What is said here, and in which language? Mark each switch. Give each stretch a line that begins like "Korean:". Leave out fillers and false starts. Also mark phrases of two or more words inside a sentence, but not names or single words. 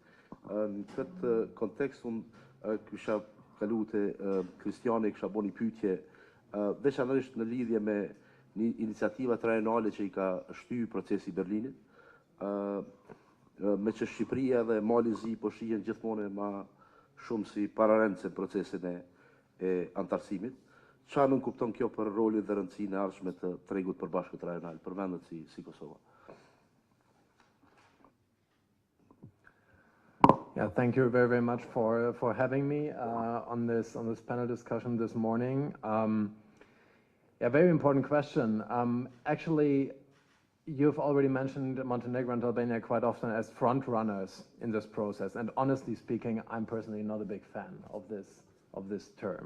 Albanian: Në këtë kontekst unë kisha kalu te Kristiani, kisha bo një pyetje veçanërisht në lidhje me një iniciativat rajonale që i ka shty procesi Berlinit, me që Shqipëria dhe Mali Zi po shihen gjithmonë ma shumë si pararendse procesin e antarësimit. Çfarë nën kupton kjo për rolin dhe rëndësinë e ardhshme të tregut përbashkët rajonal për vendet si Kosova?
English: Yeah, thank you very, very much for having me on this panel discussion this morning. Yeah, very important question. Actually, you've already mentioned Montenegro and Albania quite often as front runners in this process, and honestly speaking, I'm personally not a big fan of this term.